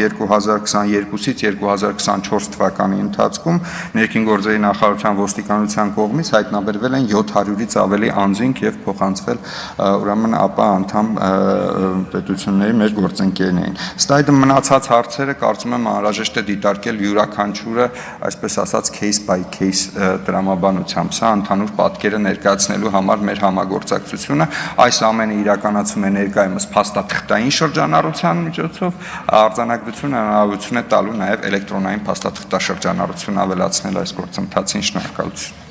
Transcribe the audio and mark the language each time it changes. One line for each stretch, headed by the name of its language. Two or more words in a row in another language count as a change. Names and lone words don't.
Armenian: 2022-ից 2024 թվականի ընթացքում ներքին գործերի նախարարության ոստիկանության կողմից հայտնաբերվել են 700-ից ավելի անձինք եւ փոխանցվել ուրեմն ԱՊՀ անդամ պետությունների մեր գործընկերներին։ Ըստ այդ մնացած հարցերը կարծում եմ անհրաժեշտ է դիտարկել յուրաքանչյուրը, այսպես ասած
English: case by case
Armenian: տրամաբանությամբ։ Սա ընդհանուր պատկերը ներկայացնելու համար մեր համագործակցությունը այս ամենը իրականացում է ներկայումս փաստաթղթային շրջանառության միջոցով, արձանագրությունը հնարավորություն է տալու նաև էլեկտրոնային փաստաթղթաշրջանառություն ավելացնել այս գործընթացին։ Շնորհակալություն։